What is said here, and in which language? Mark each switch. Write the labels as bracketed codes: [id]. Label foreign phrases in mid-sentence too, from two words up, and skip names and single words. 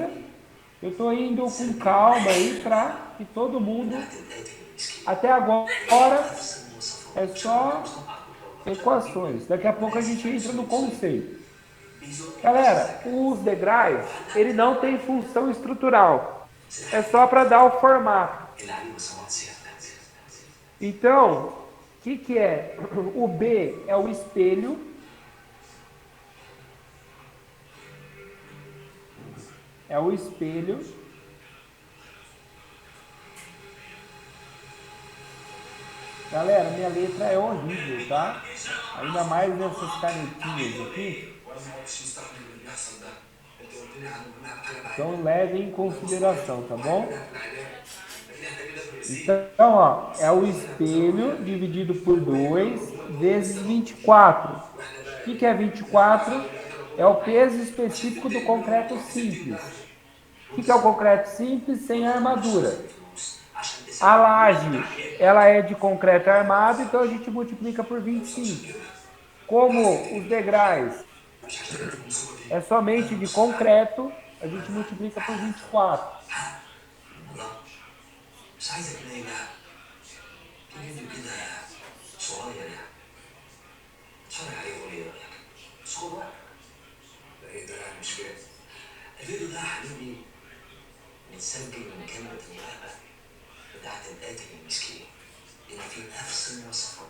[pt] Eu estou indo com calma aí para que todo mundo, até agora, é só equações. Daqui a pouco a gente entra no conceito. Galera, os degraus, ele não tem função estrutural. é só para dar o formato. [ar] اللي عليه بصمات سيادتك. [pt] Então, o que é? O B é o espelho. É o espelho. Galera, minha letra é horrível, tá? Ainda mais nessas canetinhas aqui. [ar] وانا ما عدتش مستحمل اللي بيحصل ده. انت قلت لي عن المناعه حاجه معايا. [pt] Então levem em consideração, tá bom? [ar] لكن احنا كده في الرزق. [pt] Então, ó, é o espelho dividido por 2 vezes 24. O que é 24? É o peso específico do concreto simples. O que é o concreto simples sem armadura? A laje, ela é de concreto armado, então a gente multiplica por 25. Como os degraus é somente de concreto, a gente multiplica por 24. [ar] مش عايزك نايم يعني. في فيديو كده صغير يعني. اتفرج عليه وقول لي رايك. مش خد وقت. ده ايه ده يعني مش فاهم. الفيديو ده يا حبيبي متسجل من كاميرا المراقبة بتاعت القاتل المسكين اللي في نفس المواصفات.